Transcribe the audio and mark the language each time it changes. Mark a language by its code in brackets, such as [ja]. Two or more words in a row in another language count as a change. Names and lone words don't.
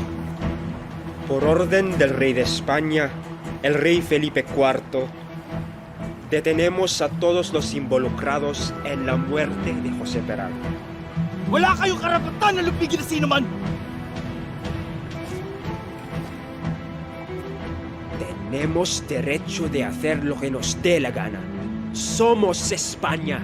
[es] Por orden del rey de España, el rey Felipe IV, detenemos a todos los involucrados en la muerte de José Peral. [tl] Wala kayong karapatan na lupigin na sino man! [es] Tenemos derecho de hacer lo que nos dé la gana. Somos España.